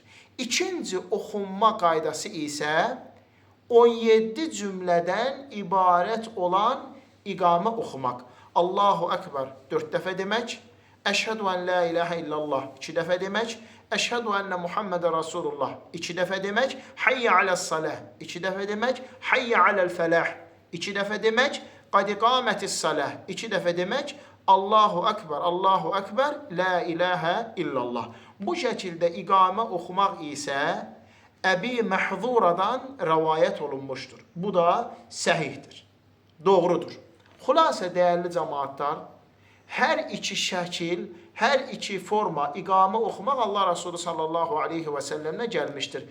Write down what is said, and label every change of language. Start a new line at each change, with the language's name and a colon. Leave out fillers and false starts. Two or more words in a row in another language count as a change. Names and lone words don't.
Azerbaijani: İkinci oxunma qaydası isə 17 cümlədən ibarət olan iqamə oxumaq.
Arabic: الله أكبر
Azerbaijani: 4 dəfə demək,
Arabic: أشهد أن لا إله إلا الله
Azerbaijani: 2 dəfə demək,
Arabic: أشهد أن محمدا رسول الله
Azerbaijani: 2 dəfə demək,
Arabic: حي على الصلاة
Azerbaijani: 2 dəfə demək,
Arabic: حي على الفلاح
Azerbaijani: 2 dəfə demək,
Arabic: قد قامت الصلاة
Azerbaijani: 2 dəfə demək,
Arabic: الله أكبر، لا إله إلا الله.
Azerbaijani: Bu şəkildə iqamə oxumaq isə Əbi Məhzuradan rəvayət olunmuşdur. Bu da səhihdir, doğrudur. Xülasə, dəyərli cəmaatlar, hər iki şəkil, hər iki forma iqamə oxumaq Allah Resulü
Arabic: صلى الله عليه وسلم
Azerbaijani: gəlmişdir.